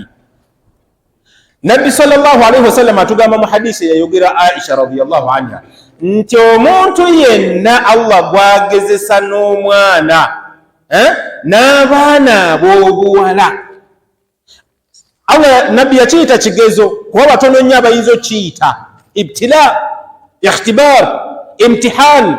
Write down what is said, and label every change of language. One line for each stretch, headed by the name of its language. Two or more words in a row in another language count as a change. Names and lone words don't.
Ganda: Nabbi
Arabic: صلى الله عليه وسلم
Ganda: atugamba mu hadisi yayogera Aisha
Arabic: رضي الله عنها
Ganda: nti omuntu yenna Allah gwagezesa n'omwana n'abaana ab'obuwala, Allah Nabbi yakiyita kigezo, kuba batono nnyo abayinza okiyita
Arabic: ابتلاء، اختبار، امتحان.